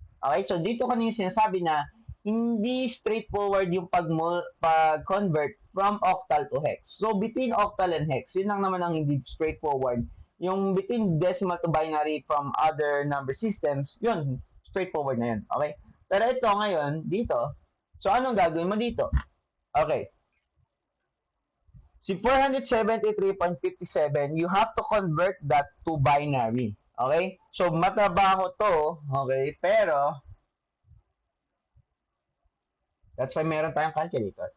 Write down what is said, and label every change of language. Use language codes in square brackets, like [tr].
[tl] Okay, so dito kanina sinasabi na hindi straightforward yung pag-convert from octal to hex. So between octal and hex, yun lang naman ang hindi straightforward. Yung between decimal to binary [en] from other number systems, [tl] yun, straightforward na yun. Okay? Pero ito ngayon, dito, so anong gagawin mo dito? Okay. [en] Si 473.57, you have to convert that to binary. Okay? [tl] So, matrabaho to. Okay? Pero, [en] that's why [tl] meron tayong calculator.